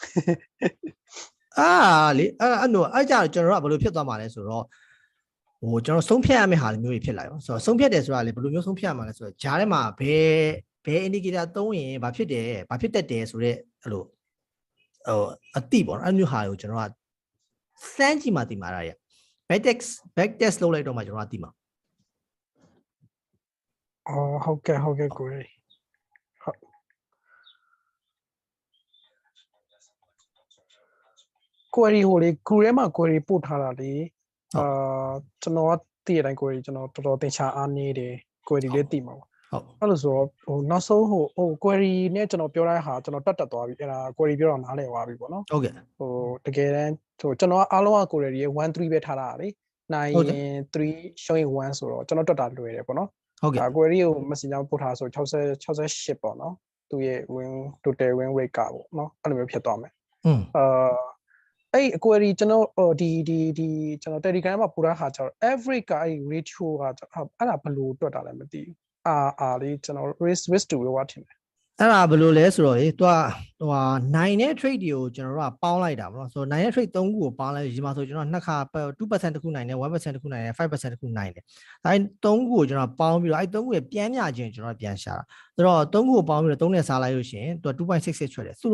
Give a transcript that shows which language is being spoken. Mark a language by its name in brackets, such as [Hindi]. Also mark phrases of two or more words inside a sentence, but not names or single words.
[Burmese] လေအဲ့ကြတော့ကျွန်တော်တို့ကဘယ်လိုဖြစ်သွားမှာလဲဆိုတော့ဟိုကျွန်တော်ဆုံးဖြတ်ရမယ့်ဟာမျိုးတွေဖြစ်လာရောဆိုတော့ဆုံးဖြတ်တယ်ဆိုတာလေဘယ်လိုမျိုးဆုံးဖြတ်ရမှာလဲဆိုတော့ဂျားထဲမှာဘယ် indicator သုံးရင်ဘာဖြစ်တယ်ဘာဖြစ်တတ်တယ်ဆိုတော့အဲ့လိုအတိပေါ့နော်အဲ့မျိုးဟာကိုကျွန်တော်ကစမ်းကြည့်မှသိမှာရ [English] back test [Burmese] လုပ်လိုက်တော့မှကျွန်တော်ကသိမှာ ဟုတ်ကဲ့ကိုရီဟုတ်ကိုရီဟိုလေကူထဲမှာကိုရီပို့ထားတာလေကျွန်တော်ကသိတဲ့အတိုင်းကိုရီကျွန်တော်တော်တော်သင်ချာအားနေတယ်ကိုရီလေးသိမှာပေါ့ ဟုတ် အဲ့လိုဆိုတော့ဟိုနောက်ဆုံးဟိုကိုရီနဲ့ကျွန်တော်ပြောတဲ့ဟာကျွန်တော်တက်သွားပြီအဲ့ဒါကိုရီပြောတော့နားလည်သွားပြီပေါ့နော် ဟုတ်ကဲ့ ဟိုတကယ်တမ်းဟိုကျွန်တော်အားလုံးကကိုရီရဲ့1-3ပဲထားတာလေနိုင်ရင်3 showing 1ဆိုတော့ကျွန်တော်တွက်တာလွယ်တယ်ပေါ့နော် ဟုတ်ကဲ့ ကိုရီကို messenger ပို့ထားဆို68ပေါ့နော်သူရဲ့ [English] win total win rate [Burmese] ကပေါ့နော်အဲ့လိုမျိုးဖြစ်သွားမယ်အဲ့အကွယ်ကြီးကျွန်တော်ဒီကျွန်တော် Telegram မှာပို့ထားခါကျတော့ average ကအဲ့ ratio ကအဲ့ဒါဘယ်လိုတွက်တာလဲမသိဘူးလေးကျွန်တော် [English] risk to reward [Burmese] ထင်တယ် အဲ့ဒါဘယ်လိုလဲဆိုတော့လေသူကဟိုနိုင်တဲ့ trade တွေကိုကျွန်တော်တို့ကပေါင်းလိုက်တာပေါ့နော်ဆိုတော့နိုင်တဲ့ trade 3ခုကိုပေါင်းလိုက်ဒီမှာဆိုကျွန်တော်နှစ်ခါ 2% တစ်ခုနိုင်တယ် 1% တစ်ခုနိုင်တယ် 5% တစ်ခုနိုင်တယ်အဲ့ 3ခုကိုကျွန်တော်ပေါင်းပြီးတော့အဲ့3ခုရဲ့ပြန်မြခြင်းကျွန်တော်ပြန်ရှာတာဆိုတော့3ခုကိုပေါင်းပြီးတော့3နဲ့စားလိုက်လို့ရှိရင်သူက 2.66 ထွက်တယ်ဆိုလို